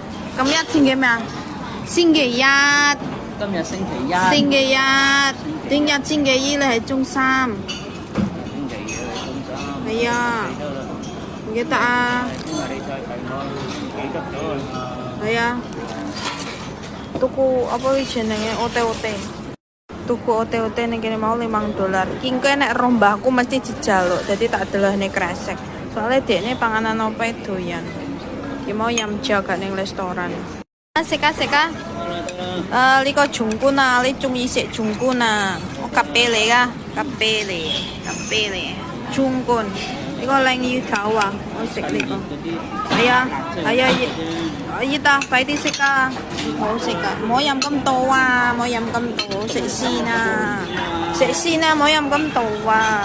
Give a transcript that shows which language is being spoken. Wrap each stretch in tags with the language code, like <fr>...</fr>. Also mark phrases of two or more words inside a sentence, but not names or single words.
<yue>今日星期咩啊？星期一。今日星期一。星期一。聽日星期二你係中三。星期二係中三。係啊。唔記得啊？因為你再提我，唔記得咗啊。</yue> <jv>係啊。Tuku apa jenenge ote-ote. Tuku ote-ote ning kene mau $5. Ki engko nek rombahku mesti dijaluk, dadi tak delehne kresek. Soale dekne panganan opo doyan. Ki mau yam jaga ning restoran. Asik-asik 啊！</jv> <yue>呢個松觀啊，你中意食松觀啊？我夾俾你噶，夾俾你，夾俾你。松觀呢個靚魚頭啊，我食呢個。係啊，係啊，熱啊，快啲食啊！好食噶，唔好飲咁多啊，唔好飲咁多，食先啊，食先啊，唔好飲咁多啊！</yue>